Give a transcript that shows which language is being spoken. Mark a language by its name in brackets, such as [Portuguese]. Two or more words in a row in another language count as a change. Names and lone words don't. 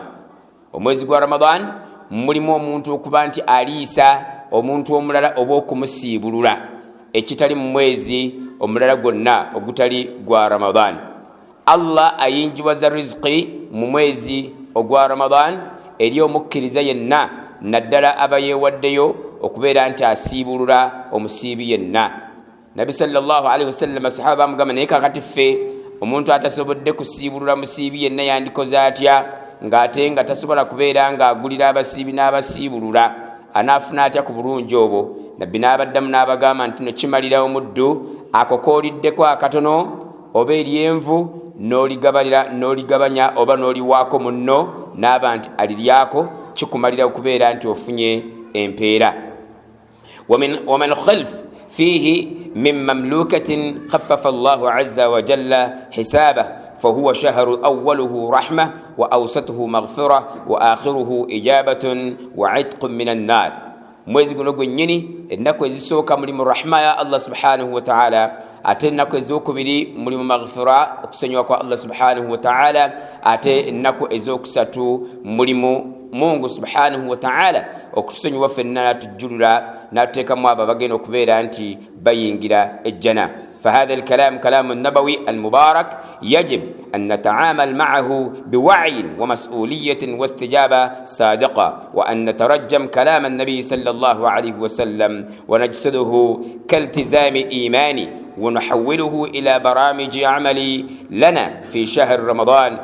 [Ganda] Omwezi gwa Ramadan mulimu omuntu okuba nti aliisa omuntu omulala oba okumusiibulula ekitali mu mwezi omulala gwonna ogutali gwa Ramadan. Allah ayinjiwaza rizqi mu mwezi ogwa Ramadan eri omukkiriza yenna naddala aba yeewaddeyo okubeera nti asiibulula omusiibi yenna. Nabi [Arabic] صلى الله عليه وسلم [Ganda] asahaba bamugamba naye kakati ffe omuntu atasobodde kusiibulula musiibi yenna yandikoze atya ng'ate nga tasobola kubeera ng'agulira abasiibi n'abasiibulula anaafuna atya ku bulungi obwo? Nabbi n'abaddamu n'abagamba nti no kimalira omuddu ako kooliddeko akatono oba eryenvu n'oligabanya oba n'oliwaako munno n'aba nti aliryako kikumalira okubeera nti ofunye empeera. [Arabic] ومن خلف فيه من مملوكة خفف الله عز وجل حسابه فهو شهر أوله رحمة وأوسطه مغفرة وآخره إجابة وعتق من النار. [Ganda] mwezi guno gwennyini ennaku ezisooka mulimu rahma ya Allah [Arabic] سبحانه وتعالى, [Ganda] ate ennaku ezokubiri mulimu maghfira okusonyiwa kwa Allah [Arabic] سبحانه وتعالى, [Ganda] ate ennaku ezokusatu mulimu Mungu [Arabic] سبحانه وتعالى [Ganda] okusonyiwa ffenna tujjulula n'atuteekamu abo abagenda okubeera nti bayingira ejjana. [Arabic] فهذا الكلام كلام النبوي المبارك يجب أن نتعامل معه بوعي ومسؤولية واستجابة صادقة، وأن نترجم كلام النبي صلى الله عليه وسلم ونجسده كالتزام إيماني ونحوله إلى برامج عملي لنا في شهر رمضان.